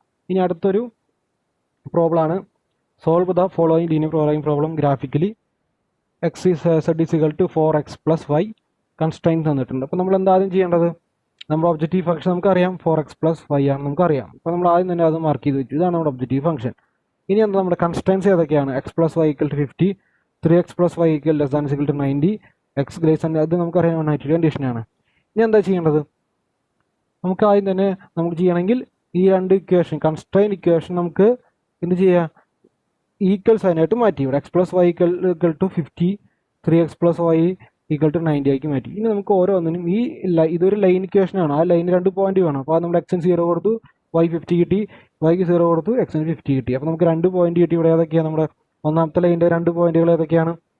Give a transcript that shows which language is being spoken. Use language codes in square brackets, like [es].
[ml] ഇനി അടുത്തൊരു പ്രോബ്ലം ആണ് [en] Solve the following linear programming problem graphically. X z is equal to 4x + y [ml] constraint തന്നിട്ടുണ്ട്. അപ്പോൾ നമ്മൾ എന്താദ്യം ചെയ്യേണ്ടത്, നമ്മുടെ ഒബ്ജക്റ്റീവ് ഫംഗ്ഷൻ നമുക്കറിയാം 4x + y ആണ് നമുക്കറിയാം. അപ്പോൾ നമ്മൾ ആദ്യം തന്നെ അത് മാർക്ക് ചെയ്ത് വെച്ചു. ഇതാണ് നമ്മുടെ ഒബ്ജക്റ്റീവ് ഫംഗ്ഷൻ. ഇനി എന്താ നമ്മുടെ കൺസ്ട്രെയിൻസ് ഏതൊക്കെയാണ്? x + y = 50, 3x + y = ≤ 90, x അത് നമുക്കറിയാം 180 കണ്ടീഷനാണ്. ഇനി എന്താ ചെയ്യേണ്ടത്? നമുക്ക് ആദ്യം തന്നെ നമുക്ക് ചെയ്യണമെങ്കിൽ ഈ 2 ഇക്വേഷൻ കൺസ്ട്രെയിൻ ഇക്വേഷൻ നമുക്ക് എന്ത് ചെയ്യുക, ഈക്വൽ സൈനായിട്ട് മാറ്റി. ഇവിടെ x + y = 50, 3x + y = 90 ആക്കി മാറ്റി. ഇനി നമുക്ക് ഓരോന്നിനും ഇതൊരു ലൈൻ ഇക്വേഷൻ ആണ്. ആ ലൈൻ 2 പോയിന്റ് വേണം. അപ്പോൾ നമ്മൾ x 0 കൊടുത്തു, y 50 കിട്ടി, y 0 കൊടുത്തു, x 50 കിട്ടി. അപ്പോൾ നമുക്ക് 2 പോയിന്റ് കിട്ടി. ഇവിടെ ഏതൊക്കെയാണ് നമ്മുടെ ഒന്നാമത്തെ ലൈനിൻ്റെ 2 പോയിന്റുകൾ ഏതൊക്കെയാണ്?